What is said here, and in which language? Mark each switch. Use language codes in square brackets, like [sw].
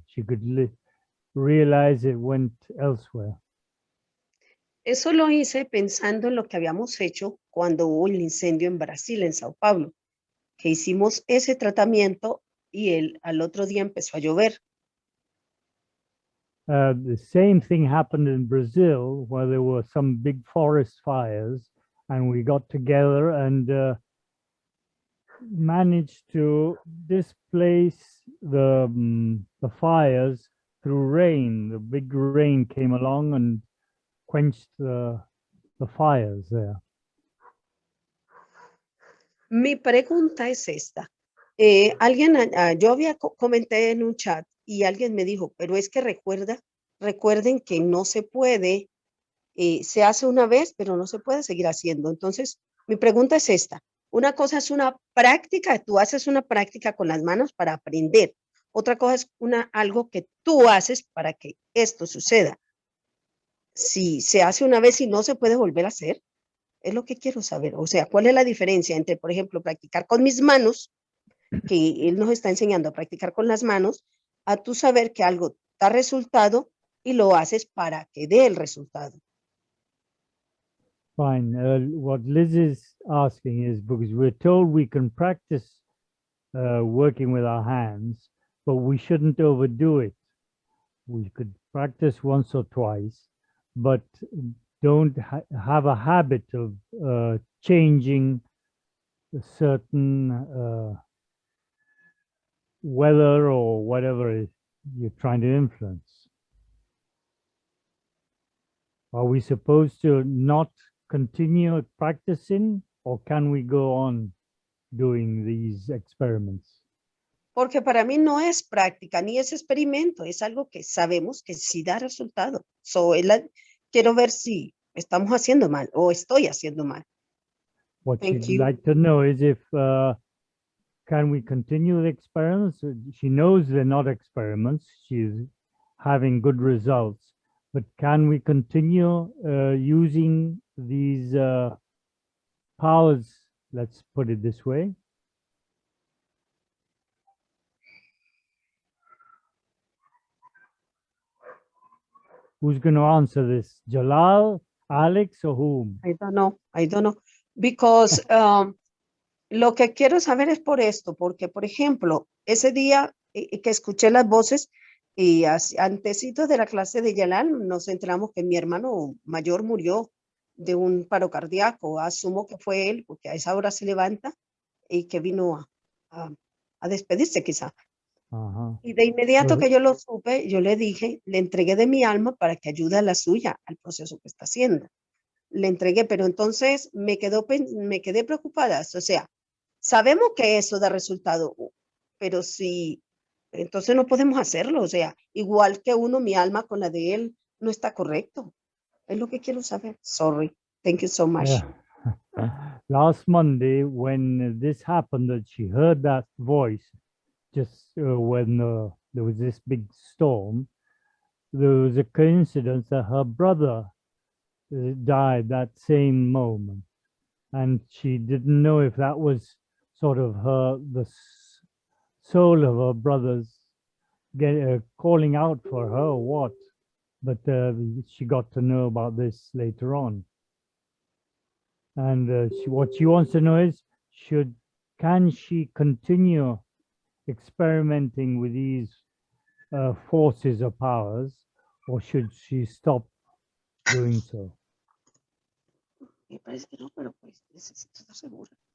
[en] She could realize it went elsewhere. [es] Eso lo hice pensando en lo que habíamos hecho cuando hubo el incendio en Brasil, en Sao Paulo, que hicimos ese tratamiento y al otro día empezó a llover. [en] The same thing happened in Brazil, where there were some big forest fires, and we got together and managed to displace the fires through rain. The big rain came along and quenched the fires there. [es] Mi pregunta es esta. Yo comenté en un chat y alguien me dijo, pero es que recuerden que no se puede, se hace una vez, pero no se puede seguir haciendo. Entonces, mi pregunta es esta. Una cosa es una práctica, tú haces una práctica con las manos para aprender. Otra cosa es algo que tú haces para que esto suceda. Si se hace una vez y no se puede volver a hacer, es lo que quiero saber. O sea, ¿cuál es la diferencia entre, por ejemplo, practicar con mis manos, que él nos está enseñando a practicar con las manos, a tú saber que algo da resultado y lo haces para que dé el resultado? [en] Fine. What Liz is asking is, because we're told we can practice working with our hands, but we shouldn't overdo it. We could practice once or twice, but don't have a habit of changing a certain weather or whatever you're trying to influence. Are we supposed to not continue practicing, or can we go on doing these experiments? [es] Porque para mí no es práctica ni es experimento, es algo que sabemos que sí da resultado. Quiero ver si estamos haciendo mal o estoy haciendo mal. [en] What Thank she'd you. like to know is if can we continue the experiments? She knows they're not experiments. She's having good results, but can we continue using these powers? Let's put it this way. Who's going to answer this? Jalal, Alex, or whom? I don't know. Because [es] lo que quiero saber es por esto, porque, por ejemplo, ese día que escuché las voces y antesito de la clase de Yalal, nos enteramos que mi hermano mayor murió de un paro cardíaco. Asumo que fue él, porque a esa hora se levanta y que vino a despedirse quizá. Y de inmediato que yo lo supe, yo le dije, le entregué de mi alma para que ayude a la suya al proceso que está haciendo. Le entregué, pero entonces me quedé preocupada. O sea, sabemos que eso da resultado, pero si, entonces no podemos hacerlo. O sea, igual que mi alma con la de él no está correcto. Es lo que quiero saber. [en] Sorry. Thank you so much. Yeah. Last Monday, when this happened, that she heard that voice, just when there was this big storm, there was a coincidence that her brother died that same moment, and she didn't know if that was sort of the soul of her brother's calling out for her or what, but she got to know about this later on. And what she wants to know is, can she continue experimenting with these forces or powers, or should she stop doing so? [es] Me parece que no, pero pues necesito estar segura.